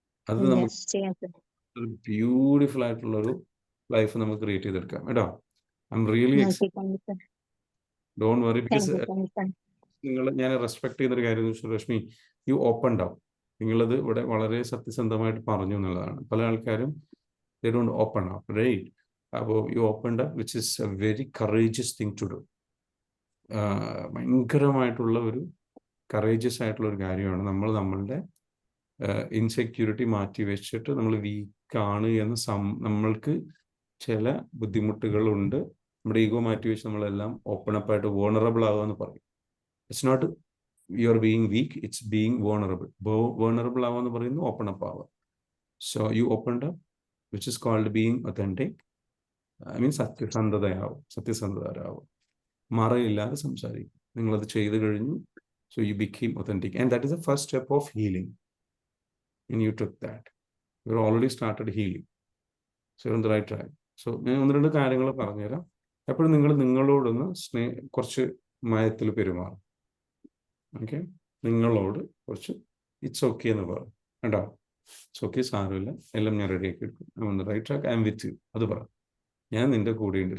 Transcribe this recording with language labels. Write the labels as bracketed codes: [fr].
[ml] അത് നമുക്ക് ഒരു ബ്യൂട്ടിഫുൾ ആയിട്ടുള്ളൊരു ലൈഫ് നമുക്ക് ക്രിയേറ്റ് ചെയ്തെടുക്കാം കേട്ടോ. [en] I am really don't worry. Because [ml] ഞാൻ റെസ്പെക്ട് ചെയ്യുന്നൊരു കാര്യം എന്ന് വെച്ചാൽ, [en] Rashmi, you opened up. [ml] നിങ്ങളത് ഇവിടെ വളരെ സത്യസന്ധമായിട്ട് പറഞ്ഞു എന്നുള്ളതാണ്. പല ആൾക്കാരും [en] they don't open up, right? അപ്പോൾ you opened up, which is a very courageous thing to do. [ml] ഭയങ്കരമായിട്ടുള്ള ഒരു കറേജിയസ് ആയിട്ടുള്ള ഒരു കാര്യമാണ്. നമ്മൾ നമ്മളുടെ ഇൻസെക്യൂരിറ്റി മാറ്റി വെച്ചിട്ട് നമ്മൾ വീക്കാണ് എന്ന് നമ്മൾക്ക് ചില ബുദ്ധിമുട്ടുകളുണ്ട്, നമ്മുടെ ഈഗോ മാറ്റി വെച്ച് നമ്മളെല്ലാം ഓപ്പൺ അപ്പ് ആയിട്ട് വോണറബിൾ ആവുക എന്ന് പറയും. [en] It's not you are being weak, it's being vulnerable. [ml] വോണറബിൾ ആവുക എന്ന് പറയുന്നത് ഓപ്പൺ അപ്പ് ആവുക. [en] So you opened up, which is called being authentic. I mean [ml] സത്യസന്ധരാവും, മറയില്ലാതെ സംസാരിക്കും. നിങ്ങളത് ചെയ്ത് കഴിഞ്ഞു. [en] So you became authentic, and that is the first step of healing. And you took that. You already started healing. So you're on the right track. [ml] So ഞാൻ ഒന്ന് രണ്ട് കാര്യങ്ങൾ പറഞ്ഞുതരാം. എപ്പോഴും നിങ്ങൾ നിങ്ങളോടൊന്ന് കുറച്ച് മയത്തിൽ പെരുമാറും. ഓക്കെ, നിങ്ങളോട് കുറച്ച് ഇറ്റ്സ് ഓക്കെ എന്ന് പറയും കേട്ടോ. [en] it's okay, [ml] സാരമില്ല, എല്ലാം ഞാൻ റെഡിയാക്കി എടുക്കും. [en] I on the right track, I am with you. [ml] അത് പറ. ഞാൻ നിന്റെ കൂടെയുണ്ട്.